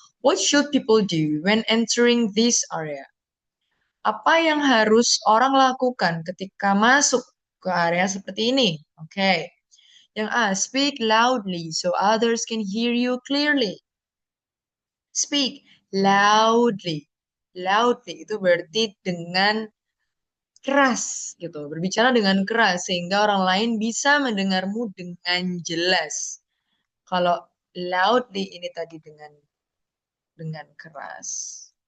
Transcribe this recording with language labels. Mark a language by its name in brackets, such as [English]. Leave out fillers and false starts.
[English] What should people do when entering this area? [Indonesian] Apa yang harus orang lakukan ketika masuk ke area seperti ini? Oke. [English] Yang A, speak loudly so others can hear you clearly. Speak loudly. [Indonesian] Loudly itu berarti dengan keras gitu. Berbicara dengan keras sehingga orang lain bisa mendengarmu dengan jelas. Kalau loudly ini tadi dengan keras.